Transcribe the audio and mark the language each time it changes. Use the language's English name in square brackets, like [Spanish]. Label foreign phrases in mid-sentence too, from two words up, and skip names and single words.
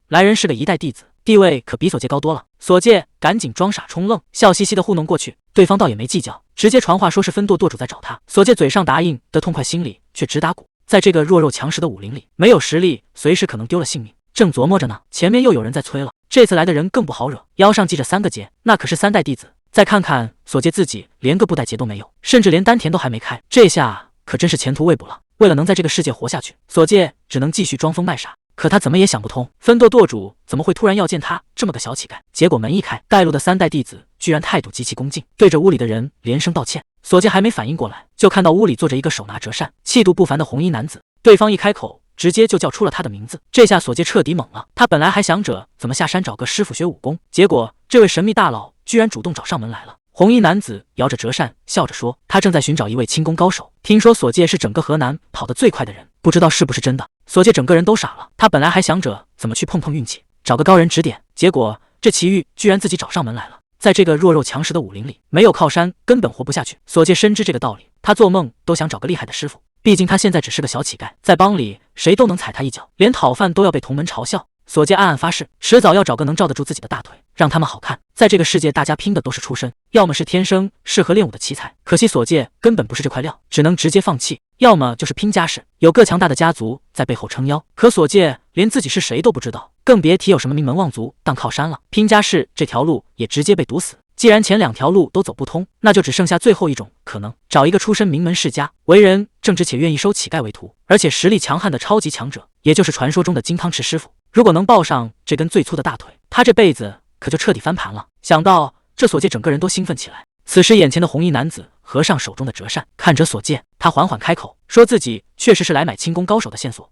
[Chinese] 來人是個一代弟子，地位可比索介高多了。索介趕緊裝傻充愣，笑嘻嘻的糊弄過去，對方倒也沒計較，直接傳話說是分舵舵主在找他。索介嘴上答應的痛快，心裡卻直打鼓。在這個弱肉強食的武林裡，沒有實力隨時可能丟了性命。正琢磨着呢，前面又有人在催了。這次來的人更不好惹，腰上繫着3個結，那可是3代弟子。再看看索介自己，連個布袋結都沒有，甚至連丹田都還沒開，這下可真是前途未卜了。為了能在這個世界活下去，索介只能繼續裝瘋賣傻。可他怎麼也想不通，分舵舵主怎麼會突然要見他這麼個小乞丐？結果門一開，帶路的3代弟子居然態度極其恭敬，對着屋裡的人連聲道歉。索介還沒反應過來，就看到屋裡坐着一個手拿折扇、氣度不凡的紅衣男子。對方一開口，直接就叫出了他的名字。這下索介徹底懵了，他本來還想着怎麼下山找個師傅學武功，結果這位神秘大佬居然主動找上門來了。紅衣男子搖着折扇，笑着說，他正在尋找一位輕功高手，聽說索介是整個河南跑得最快的人，不知道是不是真的。索介整個人都傻了，他本來還想着怎麼去碰碰運氣，找個高人指點，結果這奇遇居然自己找上門來了。在這個弱肉強食的武林裡，沒有靠山根本活不下去。索介深知這個道理，他做夢都想找個厲害的師傅，畢竟他現在只是個小乞丐，在幫裡誰都能踩他一腳，連討飯都要被同門嘲笑。索介暗暗發誓，遲早要找個能罩得住自己的大腿，讓他們好看。在這個世界，大家拼的都是出身，要麼是天生適合練武的奇才，可惜索介根本不是這塊料，只能直接放棄；要麼就是拼家世，有個強大的家族在背后撐腰。可索介連自己是誰都不知道，更別提有什麼名門望族當靠山了。拼家世這條路也直接被堵死。既然前2條路都走不通，那就只剩下最後一種可能，找一個出身名门世家、為人正直且願意收乞丐為徒，而且實力強悍的超級強者，也就是傳說中的金湯匙師傅。如果能抱上這根最粗的大腿，他這輩子可就徹底翻盤了。想到這，索介整個人都興奮起來。此時，眼前的紅衣男子合上手中的折扇，看着所見，他缓緩開口，說自己確實是來買輕功高手的線索。